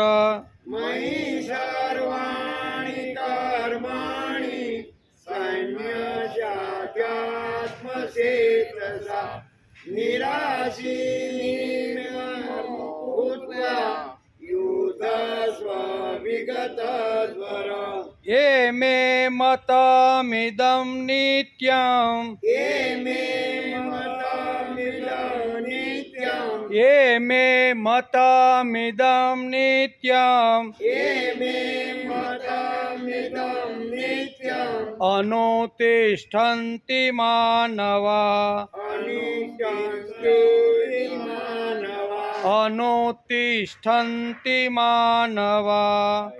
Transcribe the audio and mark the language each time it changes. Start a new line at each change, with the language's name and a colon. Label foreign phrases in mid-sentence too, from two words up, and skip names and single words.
Sanskrit: મયી સર્વાણિ કર્માણિ સંન્યાસ્યાધ્યાત્મચેતસા નિરાશી ભૂત્વા યુદ્ધસ્વ વિગત જ્વર ये मे मतमिदं नित्यं ये मे मतमिदं नित्यं अनुतिष्ठन्ति मानवा अनुतिष्ठन्ति मानवा